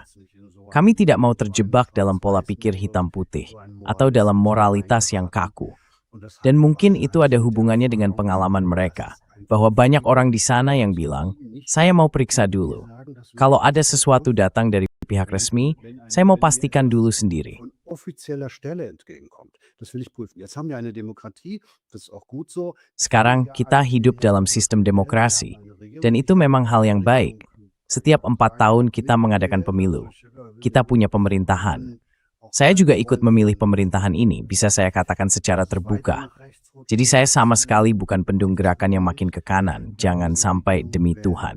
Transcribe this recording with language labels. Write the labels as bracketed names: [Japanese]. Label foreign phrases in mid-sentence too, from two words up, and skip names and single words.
[Indonesian] Kami tidak mau terjebak dalam pola pikir hitam putih atau dalam moralitas yang kaku. Dan mungkin itu ada hubungannya dengan pengalaman mereka, bahwa banyak orang di sana yang bilang, saya mau periksa dulu. Kalau ada sesuatu datang dari pihak resmi, saya mau pastikan dulu sendiri. [German] offizieller Stelle entgegenkommt. Das will ich prüfen. Jetzt haben wir eine Demokratie, das ist auch gut so. [Indonesian] Sekarang kita hidup dalam sistem demokrasi, dan itu memang hal yang baik. Setiap 4 tahun kita mengadakan pemilu. Kita punya pemerintahan. Saya juga ikut memilih pemerintahan ini, bisa saya katakan secara terbuka. Jadi saya sama sekali bukan pendukung gerakan yang makin ke kanan, jangan sampai demi Tuhan.